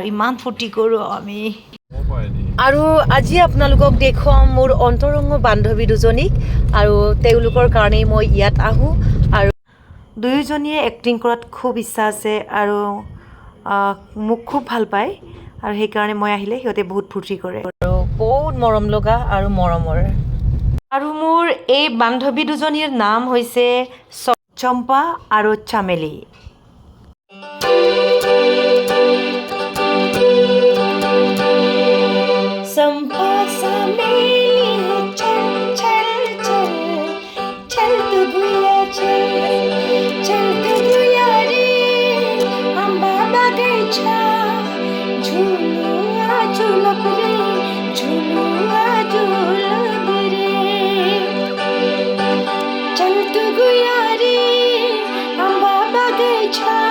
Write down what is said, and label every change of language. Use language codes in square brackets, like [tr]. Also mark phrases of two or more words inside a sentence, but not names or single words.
[as] ইমান ফূৰ্তি কৰোঁ আমি আৰু আজি আপোনালোকক দেখুৱাম মোৰ অন্তৰংগ বান্ধৱী দুজনীক আৰু তেওঁলোকৰ কাৰণেই মই ইয়াত আহোঁ আৰু দুয়োজনীয়ে এক্টিং কৰাত খুব ইচ্ছা আছে আৰু মোক খুব ভাল পায় আৰু সেইকাৰণে মই আহিলে সিহঁতে বহুত ফূৰ্তি কৰে আৰু বহুত মৰম লগা আৰু মৰমৰ আৰু মোৰ এই বান্ধৱী দুজনীৰ নাম হৈছে চম্পা আৰু চামেলি [sck] चंपा चमेली चल चल चल चल तू गुया चल तू गुया रे आंबा बगीचा झुलुआ झुलब रे झुलुआ झुलब रे चल तू गुया रे आंबा बगीचा